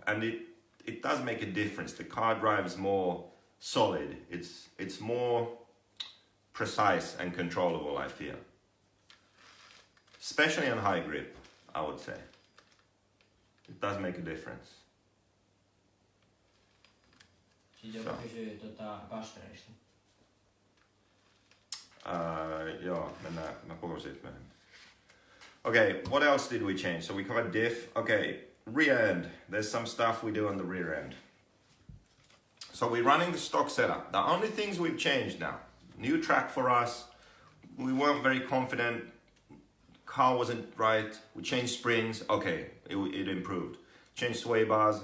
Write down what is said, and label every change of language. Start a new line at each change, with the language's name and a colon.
English: And it does make a difference. The car drives more solid. It's more precise and controllable, I feel. Especially on high grip, I would say. It does make a difference.
Finnish: Sitten joku kysyy kastreista. Joo, mä puhun siitä myöhemmin.
English: Okay, what else did we change? So we covered diff. Okay, rear end. There's some stuff we do on the rear end. So we're running the stock setup. The only things we've changed now. New track for us. We weren't very confident. Car wasn't right. We changed springs. Okay, it improved. Changed sway bars.